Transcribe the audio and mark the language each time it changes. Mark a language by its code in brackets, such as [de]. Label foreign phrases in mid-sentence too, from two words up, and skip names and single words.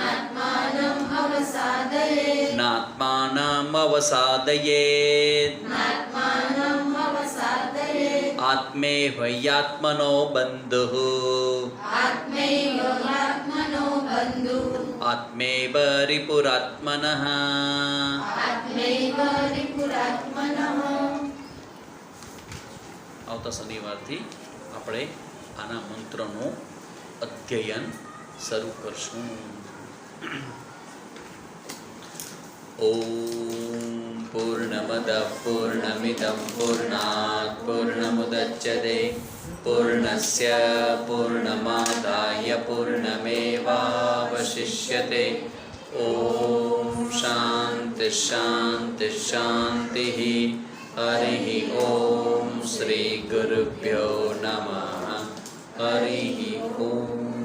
[sa] आत्मैव ह्यात्मनो बन्धुः आत्मैव रिपुरात्मनः [gu] આવતા શનિવારથી આપણે આના મંત્રનું અધ્યયન શરૂ કરશું. [sa] ओम पूर्णमदः पूर्णमिदं पूर्णात पूर्णमुदच्यते पूर्णस्य पूर्णमादाय पूर्णमेवावशिष्यते. ओम शांति शांति शांति. हरिः ओम श्री गुरुभ्यो नमः. हरिः ओम.